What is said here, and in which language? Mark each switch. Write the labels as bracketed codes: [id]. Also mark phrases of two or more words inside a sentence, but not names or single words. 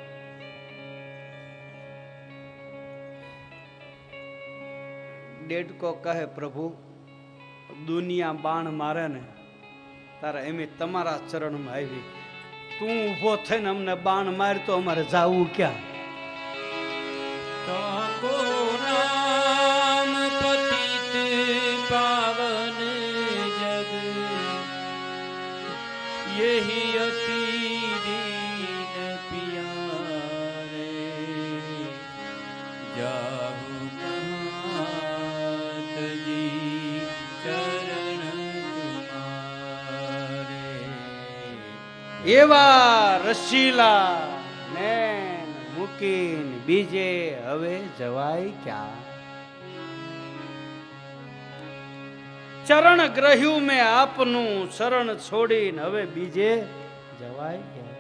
[gu] ડેટકો કહે પ્રભુ દુનિયા બાણ મારે ને તારે એમ તમારા ચરણમાં આવી, તું ઊભો થઈને અમને બાણ માર તો અમારે જાવું ક્યાં? [hi] यही अति दीन पियारे जाहु महातजी चरण तुम्हारे. [gu] એવા રસીલા ને મૂકીને બીજે હવે જવાય ક્યાં? ચરણ ગ્રહ્યું મેં આપનું, શરણ છોડીને હવે બીજે જવાય ક્યાં?